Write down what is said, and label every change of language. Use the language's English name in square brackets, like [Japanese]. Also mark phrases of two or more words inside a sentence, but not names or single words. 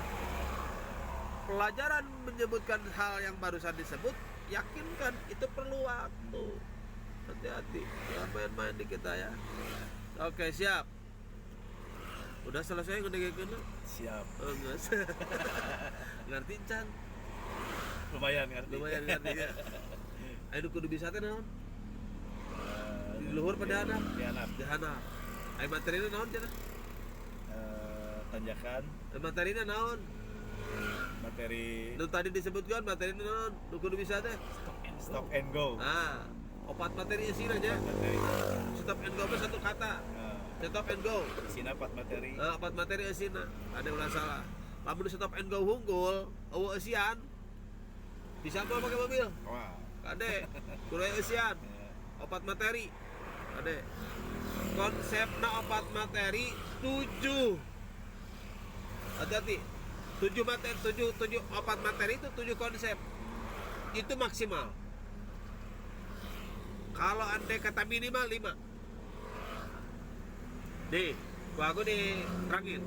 [Indonesian] Pelajaran menyebutkan hal yang barusan disebut, yakinkan itu perlu waktu. Hati-hati, jangan main-main di kita ya. Oke, siap. Udah selesai ngedengerin? Siap. [Sundanese] Oh, ngerti can? [Indonesian] Lumayan ngerti ya. [Sundanese] Ayo kudu bisa teh naon? Di luhur pada anak. Di anak. Ayo materina naon cenah? Tanjakan. Materina naon? Materi Nu tadi disebutkan materina naon? Nu kudu bisa teh. [English] Stop and go. [Sundanese] Ah, opat materi isina aja. [English] Stop and go [Indonesian] satu kata. [English] Stop and go. [Sundanese] Isina 4 materi. Opat materi isina. Ada ulah salah. Lamun [English] stop and go [Sundanese] hunggul, eueuh eusian. [Indonesian] Bisa mau pakai mobil? Wah. [Sundanese] Kade, kudu eusian. Opat materi. Kade. Konsepna opat materi 7. [Indonesian] Hati-hati. [Sundanese] 7 materi, 7 opat materi itu 7 konsep. [Indonesian] Itu maksimal. Kalau andai kata minimal 5. Nih, aku diterangin.